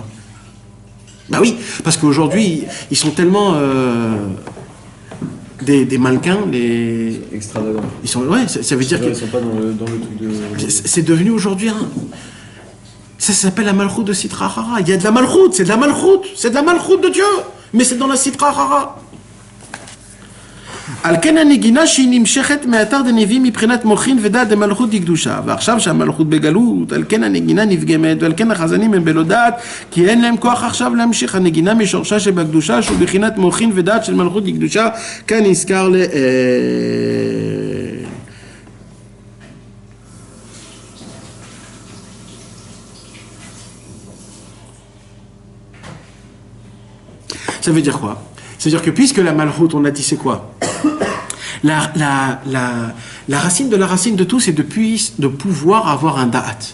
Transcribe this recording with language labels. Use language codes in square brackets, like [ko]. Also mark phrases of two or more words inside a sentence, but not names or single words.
[fr] Bah oui, parce qu'aujourd'hui, ils sont tellement des mannequins, extravagants. Ils sont, ouais, ça veut dire qu'ils ne sont pas dans le truc de... C'est devenu aujourd'hui ça s'appelle la malchoute de [arc] סטרא אחרא. [fr] Il y a de la malchoute, c'est de la malchoute de Dieu, mais c'est dans la [arc] סטרא אחרא. [he] על כן הנגינה שהיא נמשכת מאתר דנביאים מבחינת מוחין ודעת דמלכות דקדושה, ועכשיו שהמלכות בגלות, על כן הנגינה נפגמת, ועל כן החזנים הם בלא דעת, כי אין להם כוח עכשיו להמשיך. הנגינה משורשה שבקדושה שהוא בחינת מוחין ודעת של מלכות דקדושה, כאן נזכר [fr] Ça veut dire quoi? C'est-à-dire que puisque la malchoute, on a dit c'est quoi? La racine de la racine de tout, c'est de pouvoir avoir un da'at.